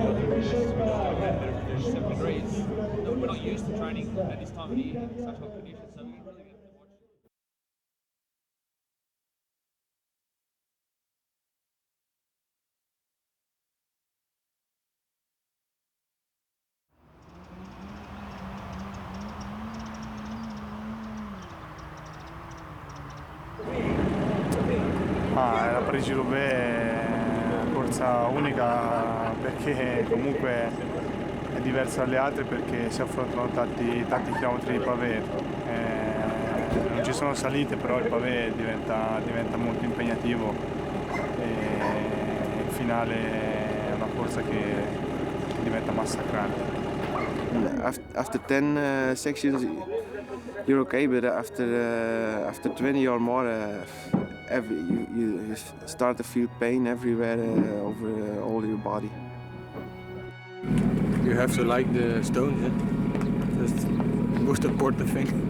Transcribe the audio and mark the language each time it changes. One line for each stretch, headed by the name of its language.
English: We're not used to training at this time of the year in such hot conditions, so we really get to watch.
Italian: La Parigi-Roubaix è una corsa unica perché comunque è diversa dalle altre, perché si affrontano tanti chilometri di pavé. Non ci sono salite, però il pavé diventa molto impegnativo e il finale è una corsa che diventa massacrante.
English: After 10 sections you're okay, but after 20 or more you start to feel pain everywhere over all your body. You have to like the stones, yeah? That's the most important thing.